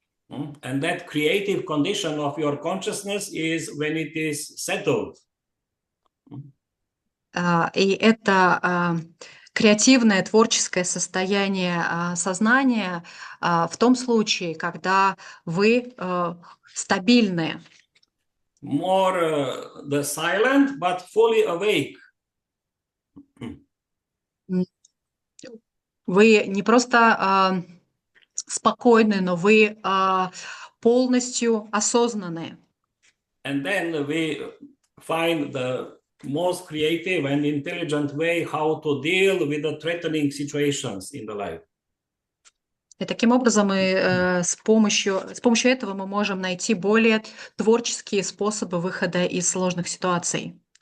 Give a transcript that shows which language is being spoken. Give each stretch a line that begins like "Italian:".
English: And that creative condition of your consciousness is when it is settled.
Russian: И это креативное, творческое состояние сознания в том случае, когда вы стабильны.
English: More the silent, but fully awake.
Russian: Вы не просто спокойны, но вы полностью осознаны.
English: And then we find the most creative and intelligent way how to deal with the threatening situations in the life.
Russian: И таким образом мы с помощью этого мы можем найти более творческие способы выхода из сложных ситуаций.